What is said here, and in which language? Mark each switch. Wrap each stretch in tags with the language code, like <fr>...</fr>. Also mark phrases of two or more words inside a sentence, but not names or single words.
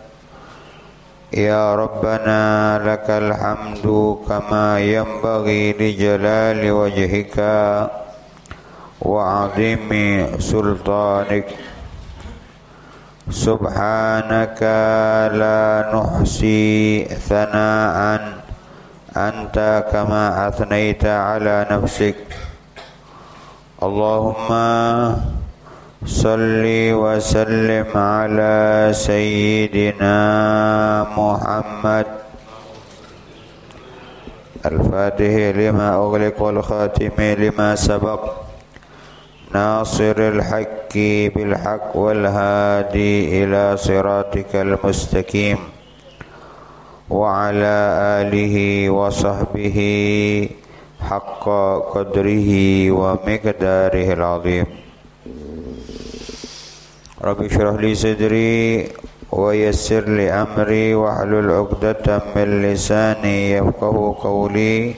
<ar>يا ربنا لك الحمد كما ينبغي لجلال وجهك وعظيم سلطانك. سبحانك لا نحصي ثناء أنت كما أثنيت على نفسك. اللهم صل وسلم على سيدنا محمد الفاتح لما أغلق والخاتم لما سبق ناصر الحق بالحق والهادي إلى صراطك المستقيم وعلى آله وصحبه حق قدره ومقداره العظيم. رب اشرح لي صدري ويسر لي أمري واحلل عقدة من لساني يفقهوا قولي.</ar>